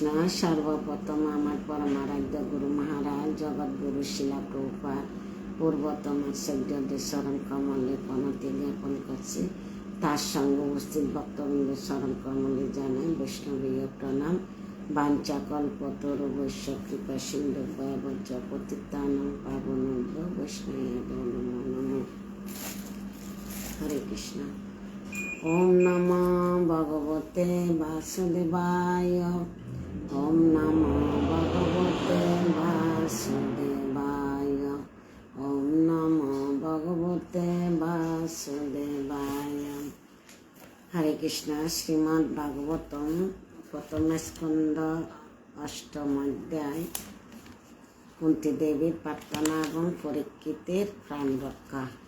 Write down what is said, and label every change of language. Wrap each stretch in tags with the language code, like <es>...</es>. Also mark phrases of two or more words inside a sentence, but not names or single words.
<bn>সর্বপ্রথম আমার পরমারাধ্য গুরু মহারাজ জগৎগুরু শিলা প্রভুপাদ পূর্বতম আচার্যদের চরণ কমলে প্রণতি জ্ঞাপন করছি। তার সঙ্গে উপস্থিত ভক্তবৃন্দ চরণ কমলে জানাই বৈষ্ণবীয় প্রণাম।</bn> <sa>বাঞ্ছাকল্পতরু বৈশ্য কৃপা সিন্ধু ভয়বজ্র পতিতানাং পাবনেভ্যো বৈষ্ণবেভ্যো নমো নমঃ। হরে কৃষ্ণ। ওম নমো ভগবতে বাসুদেবায়। ওম নমো ভগবতে বাসুদেবায়। ওম নমো ভগবতে বাসুদেবায়। হরে কৃষ্ণ।</sa> <bn>শ্রীমদ্ ভাগবতম প্রথম স্কন্দ অষ্টম অধ্যায় কুন্তী দেবীর প্রার্থনা এবং পরীক্ষিতের প্রাণ রক্ষা।</bn>